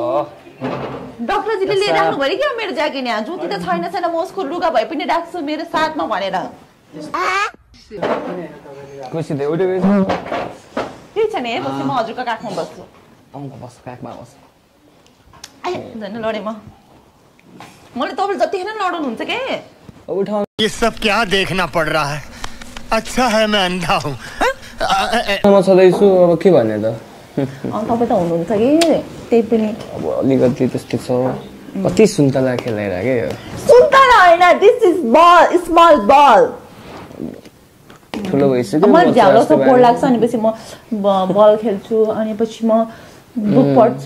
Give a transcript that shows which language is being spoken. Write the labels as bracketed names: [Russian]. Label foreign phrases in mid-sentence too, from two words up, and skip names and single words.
[Nepali] डाक्टरजीले लिएर राख्नु भयो क्या मेरो ज्याकेट यहाँ ज्योति त छैन म उसको लुगा भए पनि राख्छु मेरो साथमा भनेर खुसी दे उठे गएछ केही छैन हेर्नुहोस् म हजुरको काखमा बस्छु बस काखमा बस झन् लडेँ मैले तपाईँले जतिखेर लडाउनुहुन्छ के उठाउनु [Hindi] ये सब क्या देखना पड़ रहा है अच्छा है मैं अंधा हूँ [Nepali] म छँदैछु अब के भन्ने त तपाईँ त हुनुहुन्छ कि त्यही पनि अब अलिकति त्यस्तै छ कति सुन्तला खेलाइरा के सुन्तला होइन [English] This is ball small ball [Nepali] ठुलो भइसक्यो मलाई झ्यालो त बोर लाग्छ अनि पछि म बल खेल्छु अनि पछि म बुक पढ्छु